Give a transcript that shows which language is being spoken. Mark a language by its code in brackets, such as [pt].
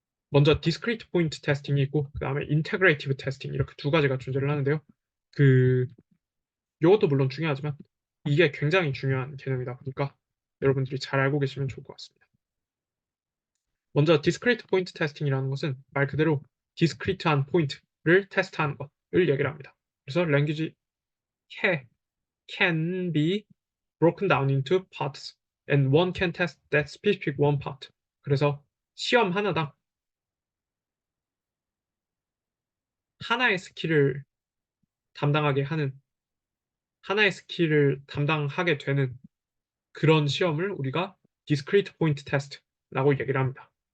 [ko] 먼저 Discrete Point Testing이 있고 그 다음에 Integrative Testing 이렇게 두 가지가 존재를 하는데요. 그 이것도 물론 중요하지만 이게 굉장히 중요한 개념이다 보니까 여러분들이 잘 알고 계시면 좋을 것 같습니다. 먼저 discrete point testing이라는 것은 말 그대로 디스크리트한 포인트를 테스트하는 것을 얘기를 합니다. [en] 그래서 language can be broken down into parts and one can test that specific one part. [ko] 그래서 시험 하나당 하나의 스킬을 담당하게 하는 하나의 스킬을 담당하게 되는 그런 시험을 우리가 discrete point test라고 얘기를 합니다.